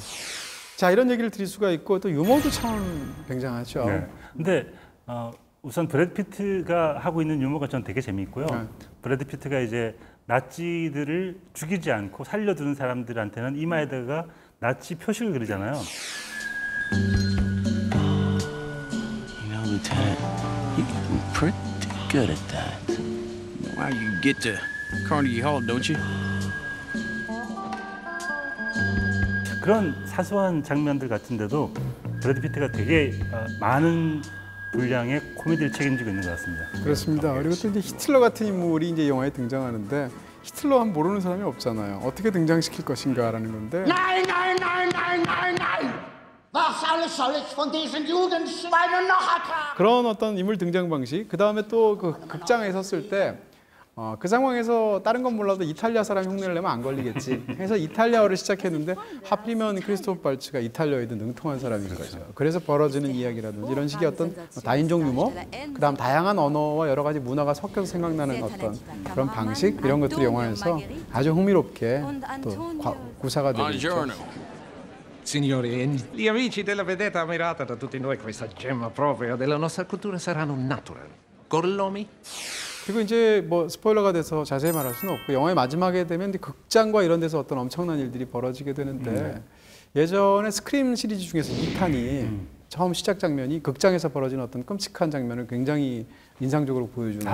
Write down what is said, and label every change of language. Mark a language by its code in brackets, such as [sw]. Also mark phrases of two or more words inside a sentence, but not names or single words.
[ko] 자, 이런 얘기를 드릴 수가 있고 또 유머도 참 굉장하죠. 네. 근데 우선 브래드 피트가 하고 있는 유머가 전 되게 재미있고요. 네. 브래드 피트가 이제 나치들을 죽이지 않고 살려두는 사람들한테는 이마에다가 나치 표시를 그리잖아요. [en] You know, Lieutenant, you're getting pretty good at that. Well, you get to Carnegie Hall, don't you? [ko] 그런 사소한 장면들 같은데도 브래드 피트가 되게 많은 분량의 코미디를 책임지고 있는 것 같습니다. 그렇습니다. 그리고 또 이제 히틀러 같은 인물이 이제 영화에 등장하는데 히틀러 한 모르는 사람이 없잖아요. 어떻게 등장시킬 것인가라는 건데. [de] Nein, nein, nein, nein, nein, nein! Was alles soll ich von diesen Jugendschweinen noch ertragen? [ko] 그런 어떤 인물 등장 방식. 그 다음에 또 그 극장에 섰을 때 그 상황에서 다른 건 몰라도 이탈리아 사람이 흉내를 내면 안 걸리겠지. 해서 이탈리아어를 시작했는데 하필이면 크리스토프 발츠가 이탈리아에도 능통한 사람인 거죠. 그래서 벌어지는 이야기라든지 이런 식의 어떤 다인종 유머, 그다음 다양한 언어와 여러 가지 문화가 섞여서 생각나는 어떤 그런 방식 이런 것들이 영화에서 아주 흥미롭게 또 구사가 되고 있죠. [it] Signori, gli amici della vedetta ammirata da tutti noi questa gemma propria della nostra cultura saranno naturali. Gorlomi? [ko] 그리고 이제 뭐 스포일러가 돼서 자세히 말할 수는 없고 영화의 마지막에 되면 이제 극장과 이런 데서 어떤 엄청난 일들이 벌어지게 되는데 예전에 스크림 시리즈 중에서 2탄이 처음 시작 장면이 극장에서 벌어지는 어떤 끔찍한 장면을 굉장히 인상적으로 보여주는